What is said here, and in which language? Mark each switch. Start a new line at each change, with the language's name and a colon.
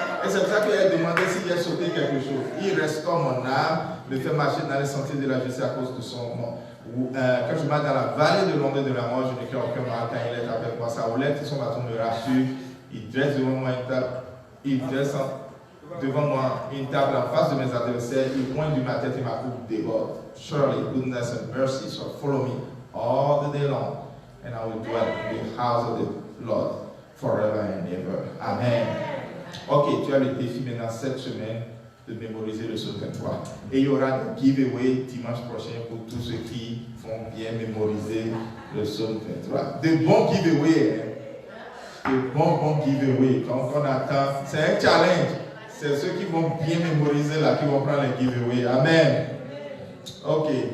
French: Et c'est pour ça qu'il a demandé s'il a sauté quelque chose. Il restaure mon âme, me fait marcher dans les sentiers de la justice à cause de son nom. Quand je marche dans la vallée de l'ombre de la mort, je ne crains aucun mal car il est avec moi. Sa houlette et son bâton me rassurent. Il dresse devant moi une table. Il dresse devant moi une table en face de mes adversaires. Il pointe du ma tête et ma coupe déborde.
English: Surely goodness and mercy shall follow me all the day long, and I will dwell in the house of the Lord forever and ever. Amen.
French: Ok, tu as le défi maintenant cette semaine de mémoriser le psaume 23. Et il y aura des giveaways dimanche prochain pour tous ceux qui vont bien mémoriser le psaume 23. De bons giveaways, hein? De bons giveaways. Quand on attend, c'est un challenge. C'est ceux qui vont bien mémoriser là qui vont prendre les giveaways. Amen. Ok.